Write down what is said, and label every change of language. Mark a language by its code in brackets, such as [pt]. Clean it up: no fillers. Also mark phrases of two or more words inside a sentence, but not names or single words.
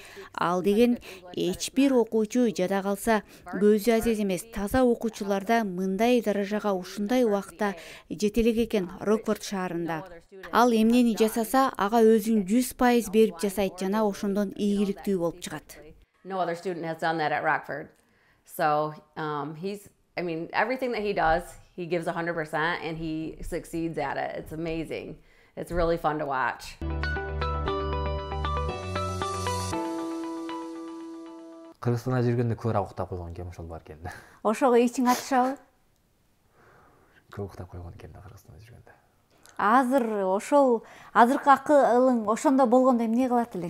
[ky] Ал деген эч бир окуучу жада калса көзү азиз эмес таза окуучуларда мындай даражага ушундай убакта жете элек экен Рокфорд шаарында. Ал эмнени жасаса, ага өзүн 100% берип жасайт жана ошондон ийгиликтүү болуп чыгат. [en] No other student has done that at Rockford. So everything that he does, he gives 100% and he succeeds at it. It's amazing. It's really fun to watch. [ky] Кыргызстанда жүргөндө көбүрөөк уктап койгон экен ошол бар экен. Ошого ичиң атышабы? Көп уктап койгон экен да Кыргызстанда жүргөндө. Азыр ошол азыркы акылың ошондо болгондо эмне кылат элең?